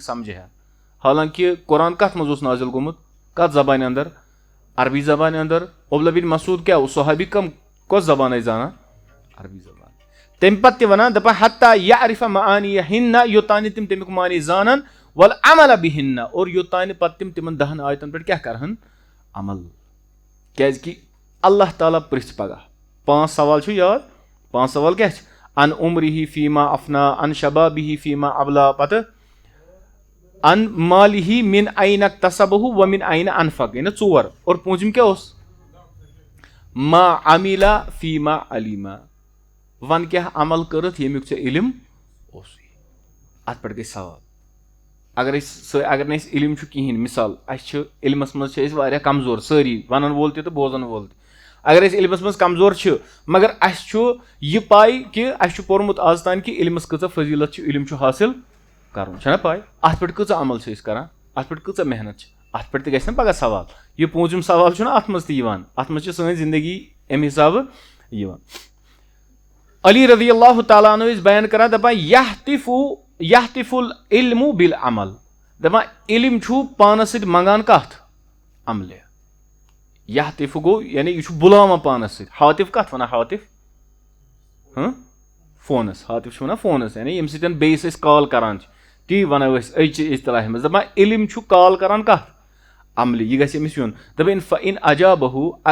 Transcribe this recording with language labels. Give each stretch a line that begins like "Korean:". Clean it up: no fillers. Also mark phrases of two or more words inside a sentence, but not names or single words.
Kashmiri: سمجھِ ہا حالانکہِ قرآن کتھ منٛز اوس نازِل گوٚمُت کتھ زبانہِ انٛدر عربی زبانہِ انٛدر عبداللہ بن مسعود کیاہ اوس صحابی کۄس زبان ٲسۍ زانان عربی زبان تمہِ پتہٕ تہِ ونان دپان
Arabic: حتیٰ یعرف معانیہن
Kashmiri: یوٚتانۍ نہٕ تِم تمیُک معنے زانن
Arabic: والعمل بہن
Kashmiri: اور یوٚتانۍ نہٕ پتہٕ تِم تِمن 10 آیتن پٮ۪ٹھ کیاہ کرہن عمل کیازِ کہِ اللہ تعالیٰ پرژھِ پگاہ 5 سوال چھُ یاد 5 سوال کیاہ چھِ
Arabic: ان عمرہ فیما افنا ان شبابہ فیما ابلا
Kashmiri: پتہٕ
Arabic: ان مالہ من این اکتسبہ ومن این انفق
Kashmiri: یعنی 4 اور پوٗنٛژِم کیاہ اوس
Arabic: ما عمل فیما علما
Kashmiri: ون کیاہ عمل کٔرٕتھ ییٚمیُک ژےٚ علم اوسُے اتھ پٮ۪ٹھ گٔے سوال اگر نہٕ اَسہِ علم چھُ کِہینۍ مِثال اَسہِ چھِ علمس منٛز چھِ أسۍ واریاہ کمزور سٲری ونن وول تہِ تہٕ بوزن وول تہِ اگر أسۍ علمس منٛز کمزور چھِ مگر اَسہِ چھُ یہِ پاے کہِ اَسہِ چھُ پوٚرمُت آز تانۍ کہِ علمس کۭژاہ فضیٖلت چھِ علم چھُ حٲصِل کرُن چھےٚ نہ پاے اتھ پٮ۪ٹھ کۭژاہ عمل چھِ أسۍ کران اتھ پٮ۪ٹھ کۭژاہ محنت چھِ اتھ پٮ۪ٹھ تہِ گژھِ نہ پگاہ سوال یہِ 5م سوال چھُنہ اتھ منٛز تہِ یِوان اتھ منٛز چھِ سٲنۍ زندگی امہِ حسابہٕ یِوان علی رضی اللہ تعالیٰ عنہ ٲسۍ بیان کران دپان
Arabic: یحتف العلم بالعمل
Kashmiri: دپان علم چھُ پانس سۭتۍ منگان کتھ عملہِ یحتف گوٚو یعنی یہِ چھُ بُلاوان پانس سۭتۍ حاطف کتھ ونان حاطف فونس حاطف چھِ ونان فونس یعنی ییٚمہِ سۭتۍ بیٚیِس أسۍ کال کران چھِ تی ونو أسۍ أزچہِ اصطلاحہِ منٛز دپان علم چھُ کال کران کتھ عملہِ یہِ گژھِ أمِس یُن دپان
Arabic: فإن اجابہ